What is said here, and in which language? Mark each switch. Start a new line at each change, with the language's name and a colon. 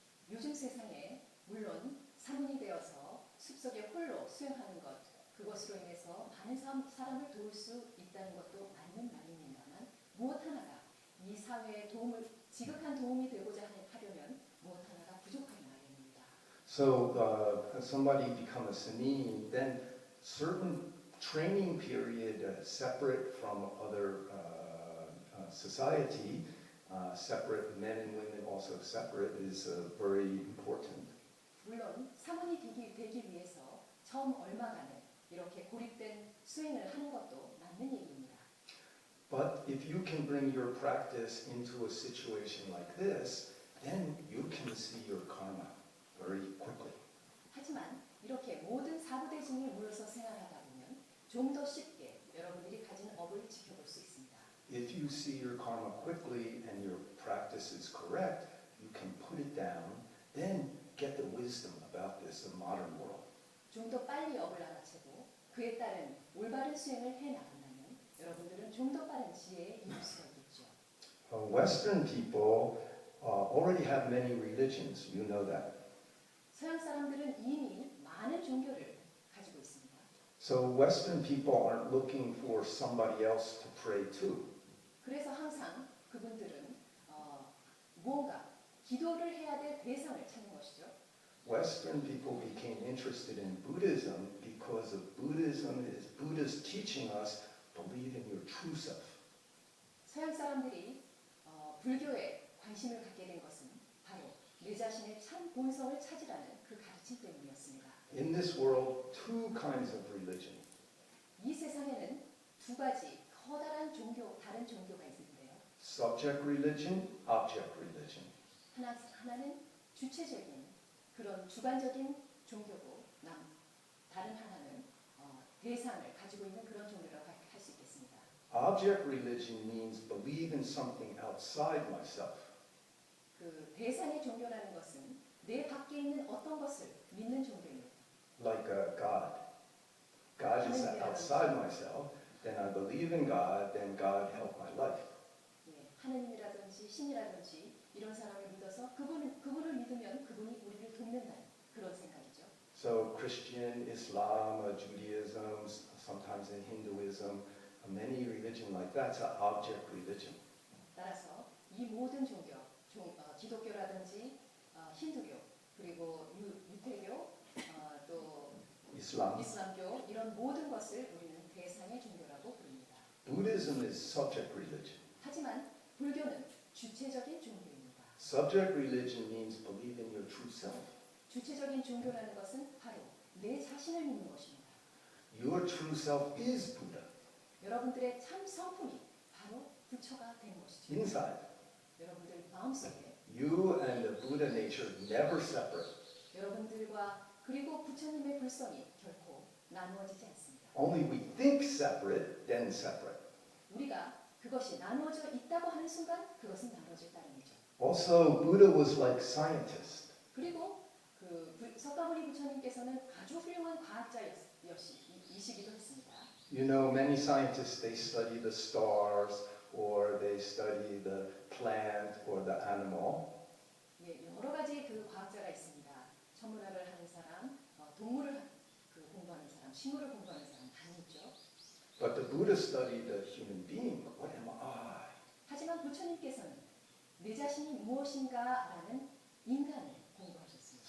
Korean: 요즘 세상에 물론 사문이 되어서 숲속에 홀로 수행하는 것, 그것으로 인해서 많은 사람을 도울 수 있다는 것도 맞는 말입니다만 무엇 하나가 이 사회에 지극한 도움이 되고자 하려면 무엇 하나가 부족한 말입니다.
English: So somebody become a Sanin, then certain training period separate from other society, separate men and women also separate is very important.
Korean: 물론 사문이 되기 위해서 처음 얼마간은 이렇게 고립된 수행을 하는 것도 맞는 얘기입니다.
English: But if you can bring your practice into a situation like this, then you can see your karma very quickly.
Korean: 하지만 이렇게 모든 사부대중이 모여서 생활하다 보면 좀 더 쉽게 여러분들이 가진 업을 지켜볼 수 있습니다.
English: If you see your karma quickly and your practice is correct, you can put it down, then get the wisdom about this modern world.
Korean: 좀 더 빨리 업을 알아채고 그에 따른 올바른 수행을 해나간다면 여러분들은 좀 더 빠른 지혜에 이룰 수가 있겠죠.
English: Western people already have many religions, you know that.
Korean: 서양 사람들은 이미 많은 종교를 가지고 있습니다.
English: So Western people aren't looking for somebody else to pray to.
Korean: 그래서 항상 그분들은 무언가 기도를 해야 될 대상을 찾는 것이죠.
English: Western people became interested in Buddhism because of Buddhism is Buddha's teaching us believe in your true self.
Korean: 서양 사람들이 불교에 관심을 갖게 된 것은 바로 내 자신의 참 본성을 찾으라는 그 가르침 때문이었습니다.
English: In this world, two kinds of religion.
Korean: 이 세상에는 두 가지 커다란 다른 종교가 있는데요.
English: Subject religion, object religion.
Korean: 하나는 주체적인 그런 주관적인 종교고 다른 하나는 대상을 가지고 있는 그런 종교라고 할 수 있겠습니다.
English: Object religion means believe in something outside myself.
Korean: 그 대상의 종교라는 것은 내 밖에 있는 어떤 것을 믿는 종교입니다.
English: Like God. God is outside myself. Then I believe in God. Then God help my life.
Korean: 예, 하느님이라든지 신이라든지 이런 사람을 믿어서 그분을 믿으면 그분이 우리를 돕는다는 그런 생각이죠.
English: So Christian, Islam, Judaism, sometimes in Hinduism, many religion like that's an object religion.
Korean: 따라서 이 모든 종교, 기독교라든지 힌두교, 그리고 유태교, 또
English: Islam.
Korean: 이슬람교 이런 모든 것을 우리는 대상의 종교라고 부릅니다.
English: Buddhism is subject religion.
Korean: 하지만 불교는 주체적인 종교입니다.
English: Subject religion means believe in your true self.
Korean: 주체적인 종교라는 것은 바로 내 자신을 믿는 것입니다.
English: Your true self is Buddha.
Korean: 여러분들의 참 성품이 바로 부처가 된 것이죠.
English: Inside.
Korean: 여러분들 마음속에
English: You and the Buddha nature never separate.
Korean: 여러분들과 그리고 부처님의 불성이 결코 나누어지지 않습니다.
English: Only we think separate, then separate.
Korean: 우리가 그것이 나누어져 있다고 하는 순간 그것은 나누어져 있다는 거죠.
English: Also, Buddha was like scientist.
Korean: 그리고 석가모니 부처님께서는 아주 훌륭한 과학자이시기도 했습니다.
English: You know, many scientists, they study the stars or they study the plant or the animal.
Korean: 예, 여러 가지 그 과학자가 있습니다. 천문학을 하는 사람, 동물을 공부하는 사람, 식물을 공부하는 사람 많이 있죠.
English: But the Buddha studied the human being. What am I?
Korean: 하지만 부처님께서는 내 자신이 무엇인가라는 인간을 공부하셨습니다.